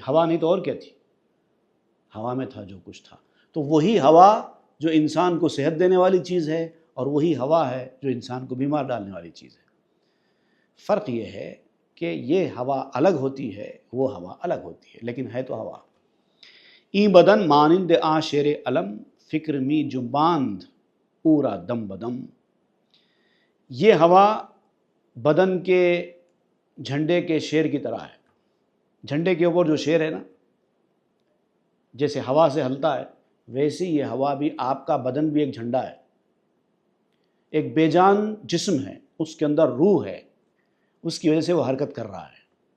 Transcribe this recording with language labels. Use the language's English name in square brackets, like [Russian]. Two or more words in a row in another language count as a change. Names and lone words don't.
[Urdu] ہوا نہیں تو اور کیا تھی؟ ہوا میں تھا جو کچھ تھا۔ تو وہی ہوا جو انسان کو صحت دینے والی چیز ہے اور وہی ہوا ہے جو انسان کو بیمار ڈالنے والی چیز ہے۔ فرق یہ ہے کہ یہ ہوا الگ ہوتی ہے، وہ ہوا الگ ہوتی ہے، لیکن ہے تو ہوا۔ [Persian] ای بدن مانند آ شیر علم، فکر می جنباند پورا دم بدم۔ [Urdu] یہ ہوا بدن کے جھنڈے کے شیر کی طرح ہے۔ جھنڈے کے اوپر جو شیر ہے نا، جیسے ہوا سے ہلتا ہے، ویسے یہ ہوا بھی، آپ کا بدن بھی ایک جھنڈا ہے، ایک بے جان جسم ہے، اس کے اندر روح ہے، اس کی وجہ سے وہ حرکت کر رہا ہے۔